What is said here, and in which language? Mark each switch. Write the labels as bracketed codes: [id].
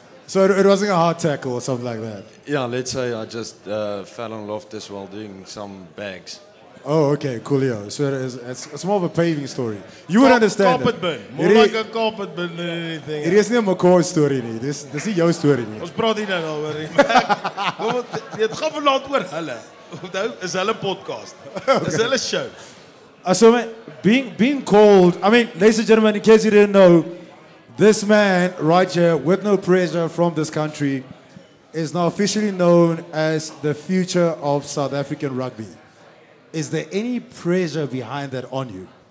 [en] So it wasn't a hard tackle or something like that. Yeah, let's say I just fell on Loftus while doing some bags. Oh, okay, coolio. So it's more of a paving story. You would understand. Carpet bin. More like a carpet bin than anything. [af] It is nie 'n McCoy story nie. Dis nie jou storie nie. Ons praat nie nou daaroor nie. Dit gaan vanaand oor hulle. Onthou, is hulle podcast. Is hulle show. [en] So being called, I mean, ladies and gentlemen, in case you didn't know, this man right here, with no pressure from this country, is now officially known as the future of South African rugby. Is there any pressure behind that on you?